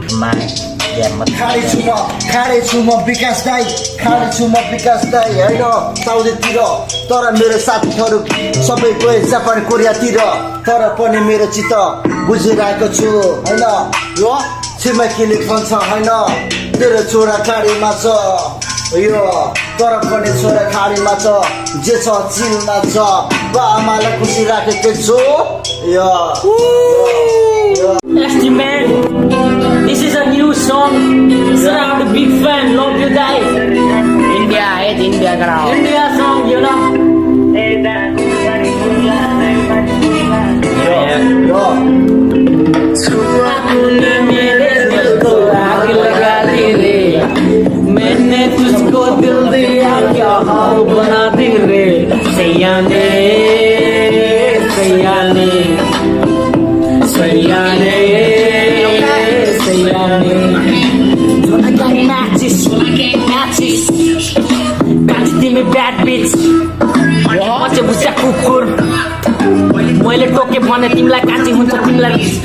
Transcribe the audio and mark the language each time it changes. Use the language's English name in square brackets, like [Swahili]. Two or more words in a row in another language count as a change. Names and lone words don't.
[Nepali] खाने छु म विकास दाई खाने छु म विकास दाई होइन साउदीतिर तर मेरो साथीहरू सबै गए जापान कोरियातिर तर पनि मेरो चित्त बुझिरहेको छु होइन यो छिमेकीले भन्छ होइन तेरो छोरा खाडीमा छ यो तर पनि छोरा खाडीमा छ जे छ चिलमा छ बा आमालाई खुसी राखेको छु यो [English] Nasty man, this is a new song. So I'm a big fan. Love you, guys. India, India, girl. India song, you know. [Hindi] तूने मेरे दिल को आग लगा दी रे मैंने तुझको दिल दिया क्या हाल बना दी रे सैयाने सैयाने सैयाने सैयाने [Nepali] काटी तिमी [English] bad bitch [Nepali] म चाहिँ बुझ्या कुकुर मैले टोके भने तिमीलाई काटी हुन्छ तिमीलाई